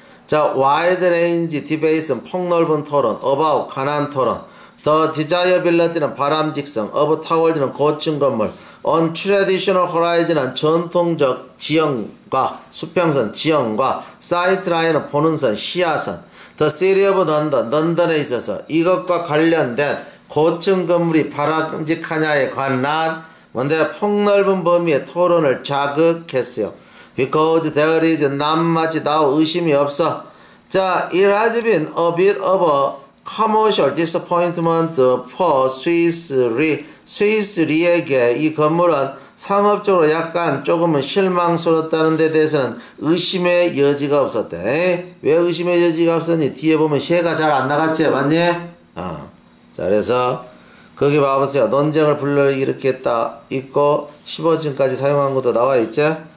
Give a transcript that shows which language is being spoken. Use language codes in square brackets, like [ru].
[ko] 자, [en] wide range debate [ko] 는 폭넓은 토론, about 가난 토론, [en] the desirability [ko] 는 바람직성, [en] of towers [ko] 는 고층 건물, [en] on traditional horizon [ko] 은 전통적 지형과 수평선 지형과 [en] sight line [ko] 은 보는 선, 시야선, [en] the city of London, [ko] 런던에 있어서 이것과 관련된 고층 건물이 바람직하냐에 관한 뭔데 폭넓은 범위의 토론을 자극했어요. [en] Because there is not much doubt, [ko] 의심이 없어. [en] 자, it has been a bit of a commercial disappointment for Swiss Re. [ko] 스위스 리에게 이 건물은 상업적으로 약간 조금은 실망스러웠다는 데 대해서는 의심의 여지가 없었대. 왜 의심의 여지가 없었니? 뒤에 보면 쉐가 잘 안 나갔지? 맞니? 자, 그래서 거기 봐보세요. 논쟁을 불러일으켰다 있고 15층까지 사용한 것도 나와 있죠?